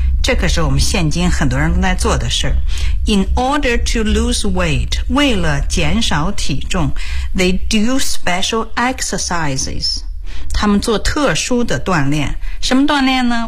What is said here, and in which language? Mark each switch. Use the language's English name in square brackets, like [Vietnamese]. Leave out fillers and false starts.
[Chinese] 这可是我们现今很多人在做的事。 [English] In order to lose weight, [Chinese] 为了减少体重， [English] they do special exercises. [Chinese] 他们做特殊的锻炼，什么锻炼呢？